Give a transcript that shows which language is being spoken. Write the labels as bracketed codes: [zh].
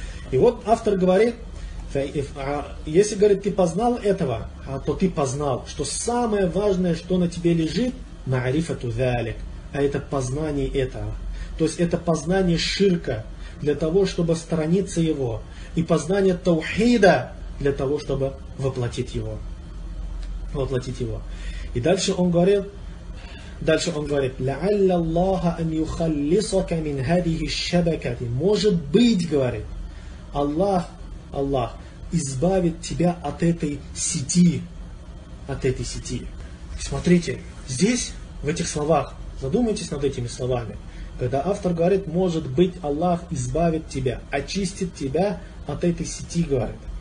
[ru] И вот автор говорит, если, говорит, ты познал этого, то ты познал, что самое важное, что на тебе лежит, [ar] ма'рифату дзалик, [ru] а это познание этого. То есть это познание ширка для того, чтобы сторониться его. И познание таухида для того, чтобы воплотить его. Воплотить его. И дальше он говорит, [ar] لَعَلَّ اللَّهَ أَنْ يُخَلِّصَكَ مِنْ هَذِهِ الشَّبَكَةِ. [ru] Может быть, говорит, Аллах, Аллах избавит тебя от этой сети. От этой сети. Смотрите, здесь, в этих словах, задумайтесь над этими словами. Когда автор говорит, может быть, Аллах избавит тебя, очистит тебя от этой сети, говорит.